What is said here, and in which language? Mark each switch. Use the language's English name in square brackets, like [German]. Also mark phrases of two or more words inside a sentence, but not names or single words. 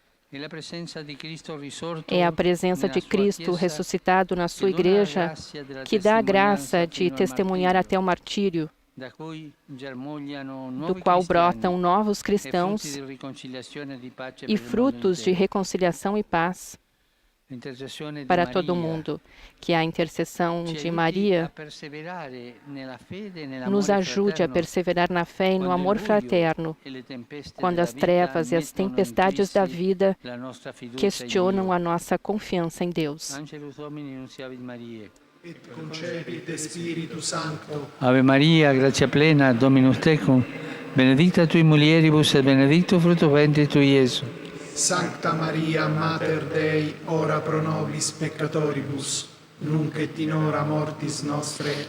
[Portuguese] É a presença de Cristo ressuscitado na sua igreja que dá a graça de testemunhar até o martírio, do qual brotam novos cristãos e frutos de reconciliação e paz para todo mundo. Que a intercessão de Maria nos ajude a perseverar na fé e no amor fraterno, quando as trevas e as tempestades da vida questionam a nossa confiança em Deus. [Latin] Et concepit Spiritus Sancto. Ave Maria, gratia plena, Dominus tecum, benedicta tui mulieribus et benedictus fructus ventris tui, Iesus. Sancta Maria, Mater Dei, ora pro nobis peccatoribus, nunc et in hora mortis nostre.